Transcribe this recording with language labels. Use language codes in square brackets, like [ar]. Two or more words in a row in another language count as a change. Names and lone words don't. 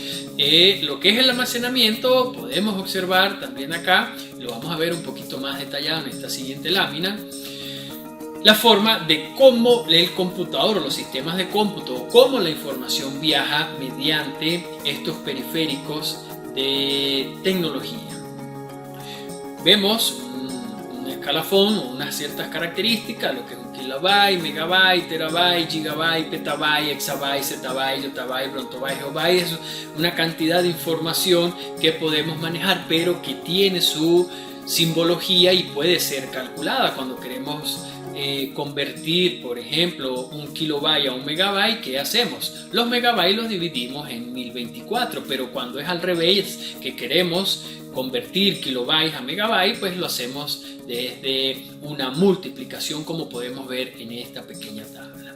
[es] Lo que es el almacenamiento, podemos observar también acá, lo vamos a ver un poquito más detallado en esta siguiente lámina, la forma de cómo el computador o los sistemas de cómputo, cómo la información viaja mediante estos periféricos de tecnología. Vemos un escalafón o unas ciertas características, lo que es un kilobyte, megabyte, terabyte, gigabyte, petabyte, exabyte, zettabyte, yottabyte, brontobyte, geobyte. Es una cantidad de información que podemos manejar, pero que tiene su simbología y puede ser calculada. Cuando queremos convertir, por ejemplo, un kilobyte a un megabyte, ¿qué hacemos? Los megabytes los dividimos en 1024, pero cuando es al revés, que queremos convertir kilobytes a megabytes, pues lo hacemos desde una multiplicación, como podemos ver en esta pequeña tabla.